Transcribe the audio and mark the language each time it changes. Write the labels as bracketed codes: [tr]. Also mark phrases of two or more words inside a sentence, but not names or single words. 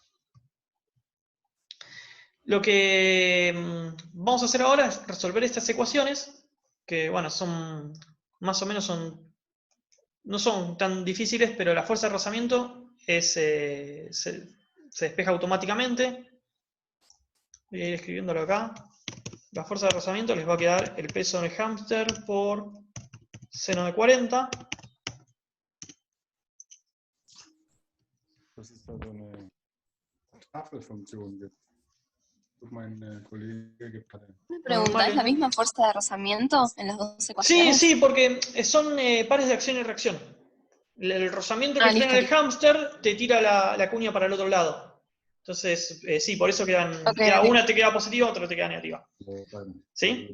[es] Lo que vamos a hacer ahora es resolver estas ecuaciones, que bueno, son más o menos no son tan difíciles, pero la fuerza de rozamiento se despeja automáticamente. Voy a ir escribiéndolo acá. La fuerza de rozamiento les va a quedar el peso del hámster por seno de 40. [de] Dass es da so eine Tafelfunktion gibt. Mein Kollege gibt gerade. [es] Una pregunta, ¿es la misma fuerza de rozamiento en las dos Sí, ecuaciones? sí, porque son pares de acción y reacción. El rozamiento que frena el hámster te tira la cuña para el otro lado. Entonces, sí, por eso quedan. Una te queda positiva, otra te queda negativa. ¿Sí?